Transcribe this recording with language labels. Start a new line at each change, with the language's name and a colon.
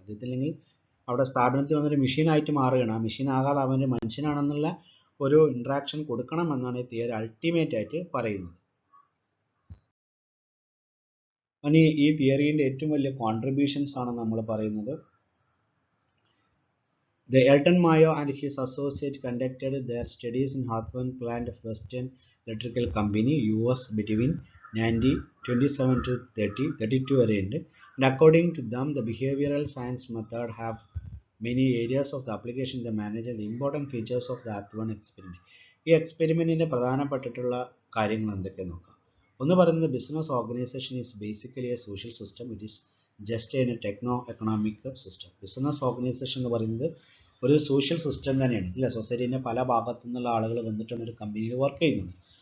Malayalam: അതില്ലെങ്കിൽ അവിടെ സ്ഥാപനത്തിൽ വന്നൊരു മെഷീനായിട്ട് മാറുകയാണ്. ആ മെഷീൻ ആകാതെ അവൻ്റെ മനുഷ്യനാണെന്നുള്ള ഒരു ഇൻട്രാക്ഷൻ കൊടുക്കണം എന്നാണ് ഈ തിയറി അൾട്ടിമേറ്റ് ആയിട്ട് പറയുന്നത്. ഇനി ഈ തിയറീൻ്റെ ഏറ്റവും വലിയ കോൺട്രിബ്യൂഷൻസ് ആണ് നമ്മൾ പറയുന്നത്.
English: The Elton Mayo and his associate conducted their studies in Hawthorne plant of Western Electrical Company, US between 1927 to 32 വരെയുണ്ട്. And according to them, the behavioral science method have many areas of the application they manage and the important features of the Hawthorne experiment.
Malayalam: ഈ എക്സ്പെരിമെൻറ്റിൻ്റെ പ്രധാനപ്പെട്ടിട്ടുള്ള കാര്യങ്ങൾ എന്തൊക്കെയെന്ന് നോക്കാം. ഒന്ന് പറയുന്നത്
English: Business organisation is basically a social system, it is just a techno economic system.
Malayalam: Business organisation എന്ന് പറയുന്നത് ഒരു social system തന്നെയാണ്. ഇല്ല, സൊസൈറ്റീൻ്റെ പല ഭാഗത്തു നിന്നുള്ള ആളുകൾ വന്നിട്ടാണ് ഒരു കമ്പനിയിൽ വർക്ക് ചെയ്യുന്നത്.